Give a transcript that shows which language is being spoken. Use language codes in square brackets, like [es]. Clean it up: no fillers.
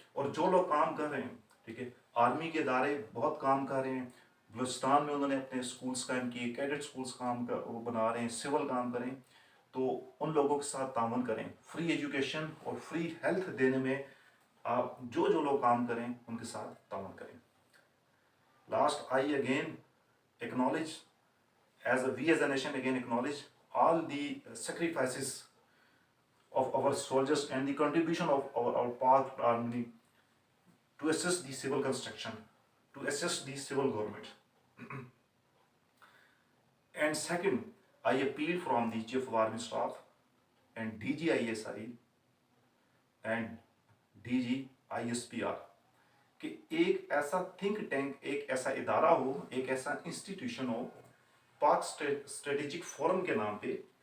[ur] اور جو لوگ کام کر رہے ہیں, ٹھیک ہے, آرمی کے ادارے بہت کام کر رہے ہیں, بلوچستان میں انہوں نے اپنے سکولز قائم کیے, کیڈٹ سکولز کام وہ بنا رہے ہیں, سول کام کریں, تو ان لوگوں کے ساتھ تعاون کریں. فری ایجوکیشن اور فری ہیلتھ دینے میں آپ جو لوگ کام کریں ان کے ساتھ تعاون کریں. [en] Last, I again acknowledge, we as a nation again acknowledge all the sacrifices of our soldiers and the contribution of our Pak army to assist the civil construction, to assist the civil government. And second, I appeal from the Chief of Army Staff and DG ISI and DG ISPR [ur] کہ ایک ایسا think tank, ایک ایسا ادارہ ہو, ایک ایسا institution ہو پاک strategic forum کے نام پہ,